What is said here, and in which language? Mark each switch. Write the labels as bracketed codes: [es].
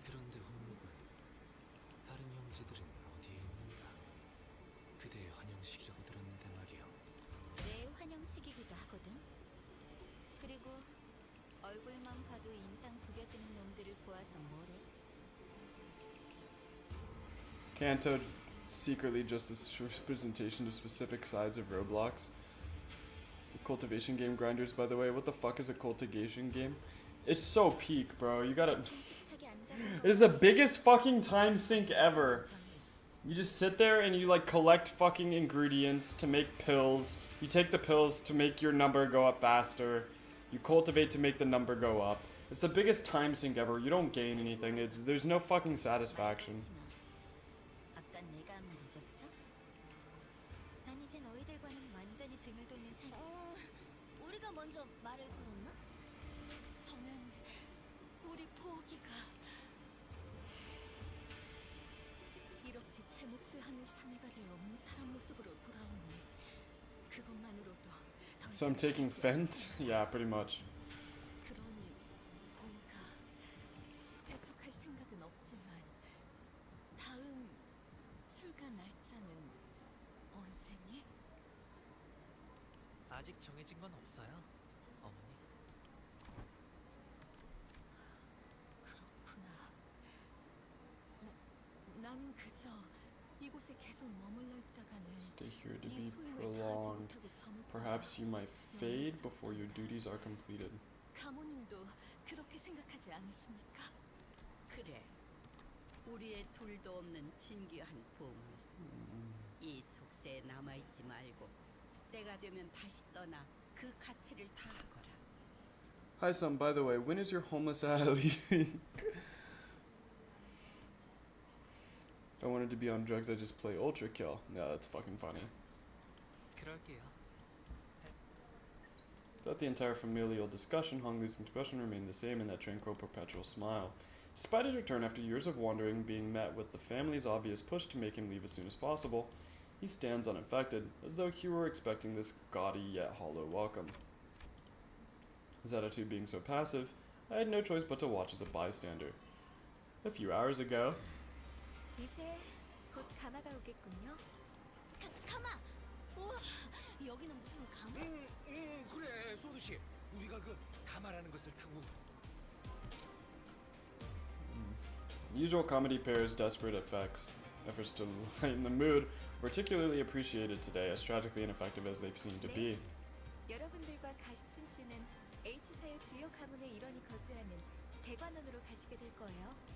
[ko] 그런데 홍묵은 다른 형제들은 어디에 있는가? 그대의 환영식이라고 들었는데 말이야. 내 환영식이기도 하거든. 그리고 얼굴만 봐도 인상 구겨지는 놈들을 보아서 뭐래? [en] Kanto secretly just a representation of specific sides of Roblox. The cultivation game grinders, by the way. What the fuck is a cultivation game? It's so peak, bro. You gotta. [ko] 식탁에 앉아본 [en] It is the biggest fucking time sink ever. You just sit there and you like collect fucking ingredients to make pills. You take the pills to make your number go up faster. You cultivate to make the number go up. It's the biggest time sink ever. You don't gain anything. There's no fucking satisfaction. [ko] 아까 내가 한 말 잊었어? 난 이제 너희들과는 완전히 등을 돌린 사람. 우리가 먼저 말을 걸었나? 저는 우리 포기가 이렇게 제 몫을 하는 사내가 되어 무탈한 모습으로 돌아오니 그것만으로도 더 [en] So I'm taking Fent? Yeah, pretty much. [ko] 그러니 포가 재촉할 생각은 없지만 다음 출가 날짜는 언제니? 아직 정해진 건 없어요, 어머니. 그렇구나. 나는 그저 이곳에 계속 머물러 있다가는 [en] Stay here to [ko] 이 [en] be [ko] 소임을 다하지 [en] prolonged. [ko] 못하고 저물다가 [en] Perhaps you might fade before your duties are completed. [ko] 가모님도 그렇게 생각하지 않으십니까? 그래. 우리의 둘도 없는 진귀한 보물. 이 속세에 남아있지 말고 때가 되면 다시 떠나 그 가치를 다하거라. [en] Hi, son. By the way, when is your homeless ad leaving? If I wanted to be on drugs, I just play Ultra Kill. Yeah, that's fucking funny. [ko] 그럴게요. [en] Throughout the entire familial discussion, Hong Li's expression remained the same in that tranquil, perpetual smile. Despite his return after years of wandering, being met with the family's obvious push to make him leave as soon as possible, he stands unaffected, as though he were expecting this gaudy yet hollow welcome. His attitude being so passive, I had no choice but to watch as a bystander. A few hours ago, [ko] 이제 곧 가마가 오겠군요. 가마! 우와, 여기는 무슨 가마? 그래 소두 씨. 우리가 그 가마라는 것을 타고. [en] usual comedy pairs desperate efforts to lighten the mood, particularly appreciated today, as tragically ineffective as they seem to be. [ko] 여러분들과 가시춘 씨는 H사의 주요 가문의 일원이 거주하는 대관원으로 가시게 될 거예요.